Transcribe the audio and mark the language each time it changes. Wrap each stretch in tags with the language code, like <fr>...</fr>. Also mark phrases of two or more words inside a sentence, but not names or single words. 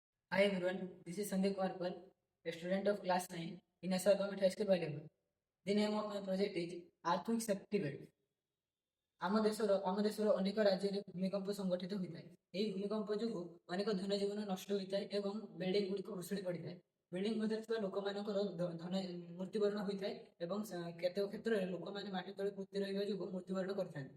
<en>Hi everyone, this is Sandeep Karpal, a student of class 9 in SR Government High School, Ballyama. The name of my project is Earthquake Safety Belt.</en> <or>ଆମ ଦେଶର ଅନେକ ରାଜ୍ୟରେ ଭୂମିକମ୍ପ ସଂଗଠିତ ହୋଇଥାଏ। ଏହି ଭୂମିକମ୍ପ ଯୋଗୁଁ ଅନେକ ଧନଜୀବନ ନଷ୍ଟ ହୋଇଥାଏ ଏବଂ ବିଲ୍ଡିଂ ଗୁଡ଼ିକ ଭୁଶୁଡ଼ି ପଡ଼ିଥାଏ। ବିଲ୍ଡିଂ ମଧ୍ୟରେ ଥିବା ଲୋକମାନଙ୍କର ଧନ ମୃତ୍ୟୁବରଣ ହୋଇଥାଏ ଏବଂ କେତେକ କ୍ଷେତ୍ରରେ ଲୋକମାନେ ମାଟି ତଳେ ପୋତି ରହିବା ଯୋଗୁଁ ମୃତ୍ୟୁବରଣ କରିଥାନ୍ତି।</or>